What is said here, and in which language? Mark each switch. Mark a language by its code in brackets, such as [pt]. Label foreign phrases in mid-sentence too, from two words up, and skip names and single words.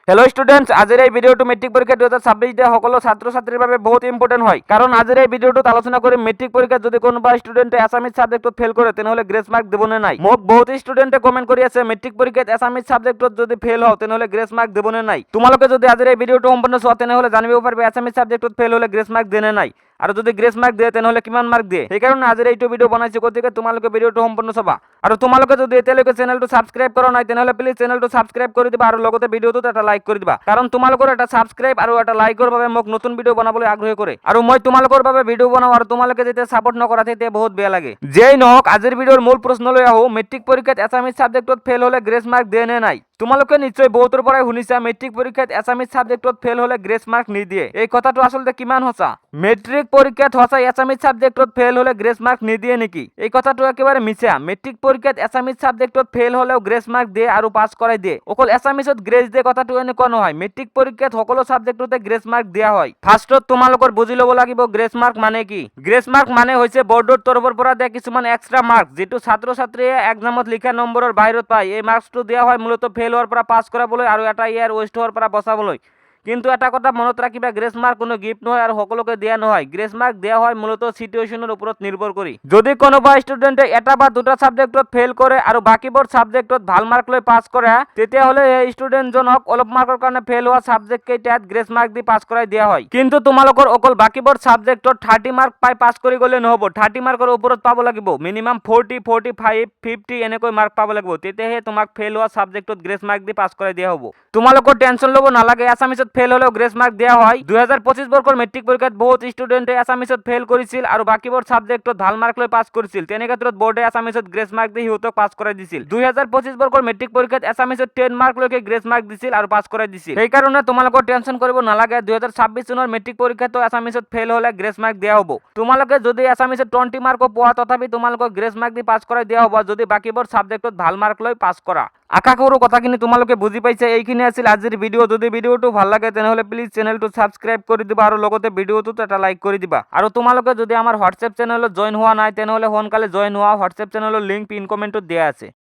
[en] hello students [as] आजर এই ভিডিওটো মেট্রিক পরীক্ষা 2026 দেওয়া সকল ছাত্রছাত্রীর বাবে বহুত ইম্পর্টেন্ট হয় কারণ আজর এই ভিডিওটো আলোচনা করে মেট্রিক পরীক্ষা যদি কোনোবা [en] student Assamese subject [as] ফেল করে তেনেহলে [en] grace mark [as] দেবনে নাই মোক বহুত [en] student comment [as] কৰি আছে মেট্রিক পরীক্ষাত [en] Assamese subject [as] যদি ফেল হও তেনেহলে [en] grace mark [as] দেবনে নাই তোমালোকে যদি আজর এই ভিডিওটো সম্পূর্ণ চোৱা তেনেহলে জানিব পারবে [en] Assamese subject [as] ফেল হলে [en] grace mark [as] দেনে নাই আর যদি [en] grace mark [as] দিয়ে তেনেহলে কিমান মার্ক দিয়ে সেই কারণে আজর এইটো ভিডিও বনাইছো গতিকে তোমালোকে ভিডিওটো সম্পূর্ণ চাবা আর তোমালোকে যদি এতিয়ালৈকে চ্যানেলটো সাবস্ক্রাইব কৰা নাই তেনেহলে প্লিজ চ্যানেলটো সাবস্ক্রাইব কৰি দিবা আৰু লগতে ভিডিওটোত এটা লাইক কৰি দিবা কারণ তোমালোকৰ এটা সাবস্ক্রাইব আৰু এটা লাইকৰ বাবে মোক নতুন ভিডিও বনাবলৈ আগ্ৰহ কৰে আৰু মই তোমালোকৰ বাবে ভিডিও বনাও আৰু তোমালোকে যেতিয়া সাপোর্ট নকৰা তেতিয়া বহুত বেয়া লাগে যেই নহওক আজিৰ ভিডিওৰ মূল প্ৰশ্নলৈ আহো মেট্ৰিক পৰীক্ষাত [en] Assamese subject [as] ফেল হলে [en] grace mark [as] দিয়ে নে নাই তোমালোকে নিশ্চয় বহুতৰ পৰাই শুনিছা মেট্ৰিক পৰীক্ষাত [en] Assamese subject [as] ফেল হলে [en] grace mark [as] নিদিয়ে এই কথাটো আসলে কিমান সঁচা মেট্ৰিক পৰীক্ষাত সঁচাই [en] Assamese subject [as] ফেল হলে [en] grace mark [as] নিদিয়ে নেকি এই কথাটো একেবাৰে মিছা মেট্ৰিক পৰীক্ষাত [en] Assamese subject [as] ফেল হলেও [en] grace mark [as] দিয়ে আৰু পাস কৰাই দিয়ে অকল এছামিজত গ্ৰেস দিয়ে কথাটো এনেকুৱা নহয় মেট্ৰিক পৰীক্ষাত সকলো সাবজেক্টতে [en] grace mark [as] দিয়া হয় ফাৰ্ষ্টত তোমালোকৰ বুজি ল'ব লাগিব [en] grace mark [as] মানে কি [en] grace mark [as] মানে হৈছে বৰ্ডৰ তৰফৰ পৰা দিয়া কিছুমান [en] extra mark [as] যেটো ছাত্ৰ ছাত্ৰীয়ে এক্সামত লিখা নম্বৰৰ বাহিৰত পায় এই মার্কসটো দিয়া হয় মূলত ফেল হোৱাৰ পৰা পাস কৰাবলৈ আৰু এটা [en] year waste [as] হোৱাৰ পৰা বচাবলৈ কিন্তু এটা কথা মনত ৰাখিবা [en] grace mark [as] কোনো গিফট নহয় আৰু সকলোকে দিয়া নহয় [en] grace mark [as] দিয়া হয় মূলত সিচুৱেচনৰ ওপৰত নিৰ্ভৰ কৰি যদি কোনোবা ষ্টুডেন্টে এটা বা দুটা সাবজেক্টত ফেল কৰে আৰু বাকিবোৰ সাবজেক্টত ভাল মার্ক লৈ পাস কৰে তেতিয়া হলে এই ষ্টুডেন্টজনক অলপ মার্কৰ কাৰণে ফেল হোৱা সাবজেক্ট কেইটাত [en] grace mark [as] দি পাস কৰাই দিয়া হয় কিন্তু তোমালোকৰ অকল বাকিবোৰ সাবজেক্টত 30 মার্ক পাই পাস কৰি গলে নহব 30 মার্কৰ ওপৰত পাব লাগিব মিনিমাম 40 45 50 এনেকৈ মার্ক পাব লাগিব তেতিয়াহে তোমাক ফেল হোৱা সাবজেক্টত [en] grace mark [as] দি পাস কৰাই দিয়া হ'ব তোমালোকৰ টেনশন ল'ব নালাগে এছামিজত ফেল হলেও [en] grace mark [as] দেয়া হয় 2025 বৰ্ষৰ মেট্ৰিক পৰীক্ষাত বহুত ষ্টুডেন্টে এছামিজত ফেল কৰিছিল আৰু বাকিবোৰ সাবজেক্টত ভাল মার্ক লৈ পাস কৰিছিল তেনে ক্ষেত্ৰত বোৰ্ডে এছামিজত [en] grace mark [as] দি হিউতক পাস কৰাই দিছিল 2025 বৰ্ষৰ মেট্ৰিক পৰীক্ষাত এছামিজত 10 মার্ক লৈকে [en] grace mark [as] দিছিল আৰু পাস কৰাই দিছিল সেই কাৰণে তোমালোকৰ টেনশন কৰিব নালাগে 2026 চনৰ মেট্ৰিক পৰীক্ষাতো এছামিজত ফেল হলে [en] grace mark [as] দেয়া হ'ব তোমালোকে যদি এছামিজত 20 মার্ক পোৱা তথাপি তোমালোকক [en] grace mark [as] দি পাস কৰাই দিয়া হ'ব যদি বাকিবোৰ সাবজেক্টত ভাল মার্ক লৈ পাস কৰা আশা কৰো কথাখিনি তোমালোকে বুজি পাইছা এইখিনি আছিল আজিৰ ভিডিও যদি ভিডিওটো ভাল লাগে তেনেহলে প্লিজ চ্যানেলটো সাবস্ক্রাইব কৰি দিবা আৰু লগতে ভিডিওটোত এটা লাইক কৰি দিবা আৰু তোমালোকে যদি আমাৰ [en] WhatsApp channel [as] জয়েন হোৱা নাই তেনেহলে সোনকালে জয়েন হোৱা [en] WhatsApp channel link pin comment [as] দিয়া আছে